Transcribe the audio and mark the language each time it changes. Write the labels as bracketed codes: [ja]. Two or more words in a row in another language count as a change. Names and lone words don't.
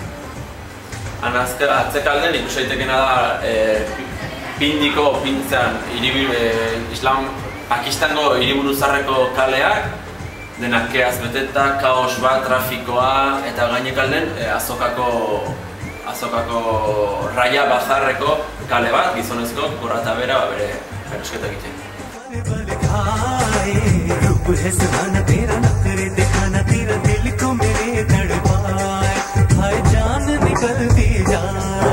[eu] Atzekalden ikusi daitekena da Pindiko, Pintzean, Pakistango hiriburu zaharreko kaleak, denak keaz beteta, kaos bat, trafikoa, eta gainekalden azokako raia bazarreko kale bat, gizonezko, gora eta bera, bere erosketa egiten. [hi] रूप है सुहाना तेरा, नखरे दिखाना तेरा, दिल को मेरे तड़पाए। हाय जान निकलती जाए।